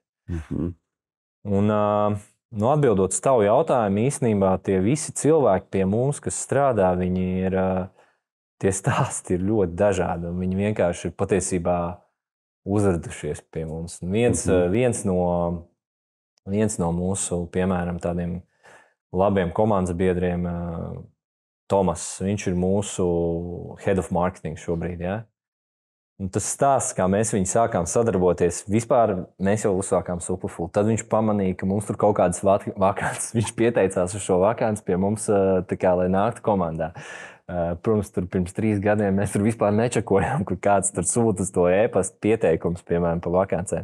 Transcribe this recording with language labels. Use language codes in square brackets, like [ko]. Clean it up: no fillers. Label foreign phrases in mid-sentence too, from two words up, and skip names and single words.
[lv] Un, atbildot uz tavu jautājumu, īstenībā tie visi cilvēki pie mums, kas strādā, viņi ir, tie stāsti ir ļoti dažādi, un viņi vienkārši ir patiesībā uzradušies pie mums. Viens no mūsu, piemēram, tādiem labiem komandas biedriem, Tomas, viņš ir mūsu [en] head of marketing [lv] šobrīd. Ja? Un tas stāsts, kā mēs viņu sākām sadarboties, vispār mēs jau uzsākām Superfull. Tad viņš pamanīja, ka mums tur kaut kādas vakances. Viņš pieteicās uz šo vakanci pie mums, kā, lai nāktu komandā. Protams, tur pirms 3 gadiem mēs tur vispār nečakojām, kur kāds tur sūta uz to e-pasta pieteikums, piemēram, pa vakancēm.